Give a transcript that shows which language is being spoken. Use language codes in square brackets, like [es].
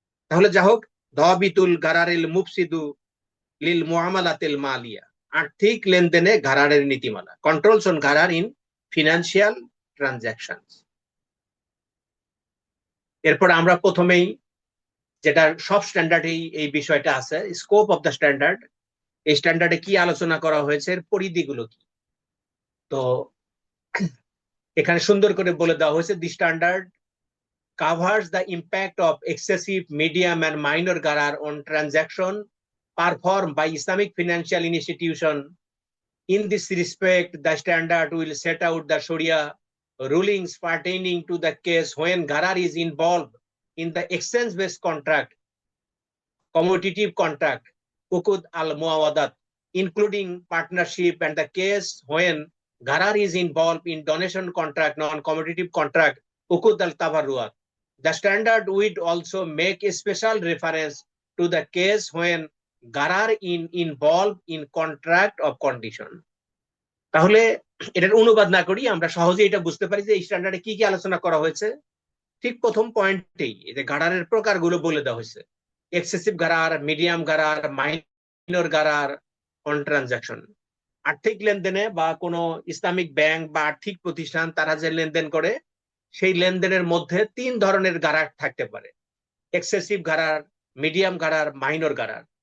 [bn] তাহলে যা হোক, [ar] দাবিতুল গারারিল মুফসিদু লিল মুআমালাতিল মালিয়া, [bn] আর্থিক লেনদেনে গারারের নীতিমালা, [en] Controls on গারার in financial transactions. [bn] এরপর আমরা প্রথমেই যেটা সব স্ট্যান্ডার্ডেই এই বিষয়টা আছে, [en] Scope of the standard. [bn] এই স্ট্যান্ডার্ডে কি আলোচনা করা হয়েছে, এর পরিধিগুলো কি। তো এখানে সুন্দর করে বলে দেওয়া হয়েছে, [en] The standard covers the impact of excessive, medium and minor garar on transaction performed by Islamic financial institution In this respect, the standard will set out the Sharia rulings pertaining to the case when gharar is involved in the exchange-based contract, commutative contract, uqud al-muawadat, including partnership, and the case when gharar is involved in donation contract, non-commutative contract, uqud al-tabarruat. The standard would also make a special reference to the case when gharar involved in contract of condition. [bn] তাহলে এটার অনুবাদ না করি আমরা সহজে এটা বুঝতে পারি যে এই স্ট্যান্ডার্ডে কি কি আলোচনা করা হয়েছে। ঠিক প্রথম পয়েন্টেই এই যে গারারের প্রকারগুলো বলে দেওয়া হয়েছে, [en] Excessive গারার, medium গারার, minor গারার অন ট্রানজাকশন। [bn] আর্থিক লেনদেনে বা কোনো ইসলামিক ব্যাংক বা আর্থিক প্রতিষ্ঠান তারা যে লেনদেন করে সেই লেনদেনের মধ্যে 3 ধরনের গারার থাকতে পারে, [en] Excessive গারার, medium গারার, minor গারার।